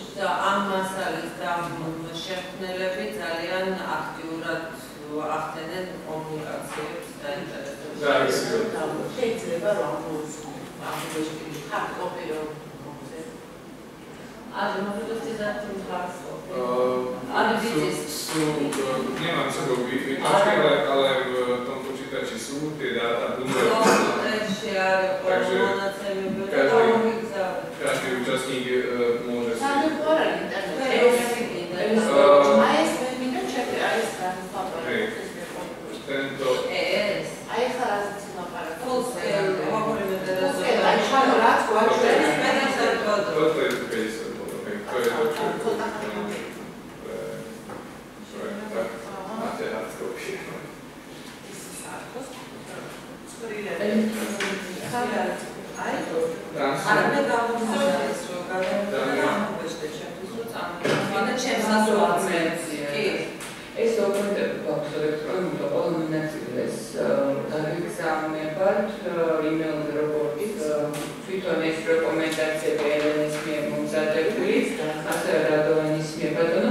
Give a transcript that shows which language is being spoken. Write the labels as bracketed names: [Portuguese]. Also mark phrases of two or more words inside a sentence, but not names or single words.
[Georgian] Ამას არის შემქმნელები ძალიან აქტიურად ახდენენ კომუნიკაციებს და ინტერესებს. შეიძლება რომ ამბობთ ჰარდკოპიო [Slovak] Nemám sebou výtlačky, ale v tom počítači sú tie dáta. Takže každý účastník môže si... Tento... Toto je 50 bodov, to je to, čo tak máte hardcopy. [Georgian] ეს დოკუმენტები გვაქვს ელექტრონულად ყველანი ნაწილს დაგეგზავნებათ იმეილზე როგორც თვითონ ეს რეკომენდაციები ელენეს მიერ მომზადებული, ასევე რადოვანის მიერ ბატონო.